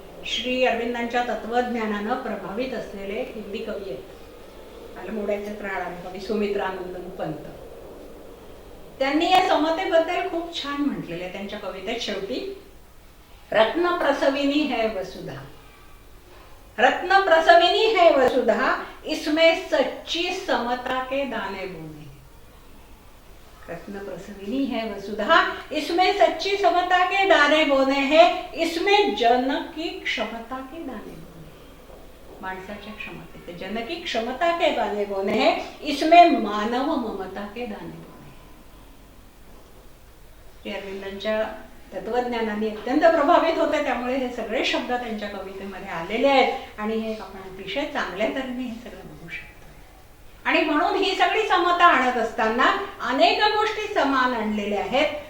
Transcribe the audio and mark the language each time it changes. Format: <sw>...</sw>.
<mr>श्री अरविंदांच्या तत्वज्ञानानं प्रभावित असलेले हिंदी कवी आहेत, आलमोड्याचे प्राण कवी सुमित्रानंदन पंत. त्यांनी या समतेबद्दल खूप छान म्हटलेले आहे त्यांच्या कवितेत शेवटी,</mr> <hi>रत्न प्रसविनी है वसुधा, रत्न प्रसविनी है वसुधा, इसमें सच्ची समता के दाने बोने. रत्न प्रसविनी है वसुधा, इसमें सच्ची समता के दाने बोने हैं, इसमें जन की क्षमता के दाने बोने.</hi> <mr>माणसाच्या क्षमतेचे</mr> <hi>जन की क्षमता के दाने बोने हैं, इसमें मानव ममता के दाने बोने.</hi> <mr>अरविंदांच्या तत्वज्ञानाने अत्यंत प्रभावित होते, त्यामुळे हे सगळे शब्द त्यांच्या कवितेमध्ये आलेले आहेत. आणि हे आपण अतिशय चांगल्या तऱ्हेने हे सगळं बघू शकतो. आणि म्हणून ही सगळी समता आणत असताना अनेक गोष्टी समान आणलेल्या आहेत.</mr>